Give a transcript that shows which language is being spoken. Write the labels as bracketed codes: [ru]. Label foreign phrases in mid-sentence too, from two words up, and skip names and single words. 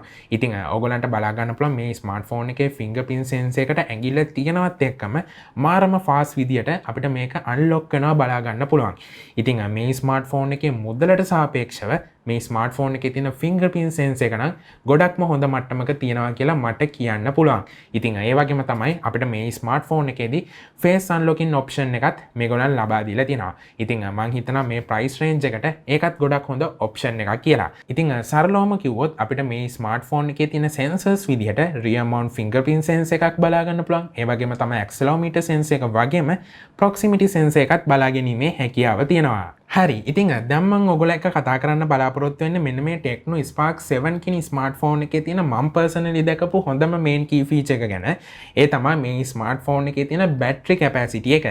[si] ඉතින් ඔයගලන්ට බලා ගන්න පුළුවන් මේ ස්මාර්ට්ෆෝන් එකේ [en] fingerprint sensor [si] එකට ඇඟිල්ල තියනවත් එක්කම මාරම fast විදියට අපිට මේක unlock කරනවා බලා ගන්න පුළුවන්. ඉතින් මේ ස්මාර්ට්ෆෝන් එකේ මුදලට සාපේක්ෂව මේ ස්මාර්ට්ෆෝන් එකේ තියෙන [en] fingerprint sensor [si] එක නම් ගොඩක්ම හොඳ මට්ටමක තියෙනවා කියලා මට කියන්න පුළුවන්. ඉතින් ඒ වගේම තමයි අපිට මේ ස්මාර්ට්ෆෝන් එකේදී [en] face unlocking option [si] එකත් මේගොල්ලන් ලබා දීලා තියෙනවා. ඉතින් මම හිතනවා මේ [en] price range [si] එකට ඒකත් ගොඩක් හොඳ option එකක් කියලා. ඉතින් සරලවම කිව්වොත් අපිට මේ ස්මාර්ට්ෆෝන් එකේ තියෙන sensors විදිහට [en] rear mount fingerprint sensor [si] එකක් බලා ගන්න පුළුවන්. ඒ වගේම තමයි [en] accelerometer sensor [si] එක වගේම [en] proximity sensor [si] එකත් බලා ගැනීමේ හැකියාව තියෙනවා. හරි. ඉතින් දැන් මම ඔයගොල්ලෝ එක්ක කතා කරන්න බලාපොරොත්තු වෙන්නේ මෙන්න මේ Tecno Spark 7 කිනි ස්මාර්ට්ෆෝන් එකේ තියෙන මම personally දැකපු හොඳම [en] main key feature [si] එක ගැන. ඒ තමයි මේ ස්මාර්ට්ෆෝන් එකේ තියෙන [en] battery capacity [si] එක.